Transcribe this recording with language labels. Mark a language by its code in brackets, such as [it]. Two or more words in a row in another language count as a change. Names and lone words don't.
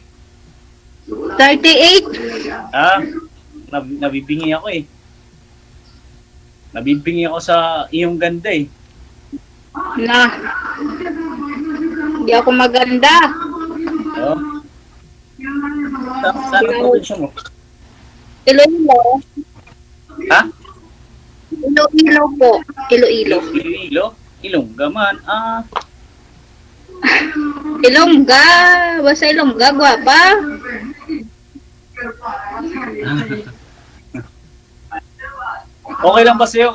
[tl] 38? Ah, nabibingi ako eh. Nabibingi ako sa iyong ganda eh. Na. Hindi ako maganda. Oo. Saan ang probinsya mo? Iloilo. Ha? Iloilo po. Iloilo. Iloilo? Ilongga man. Ah, Ilongga. Basta Ilongga, gwapa. okay lang ba sa'yo?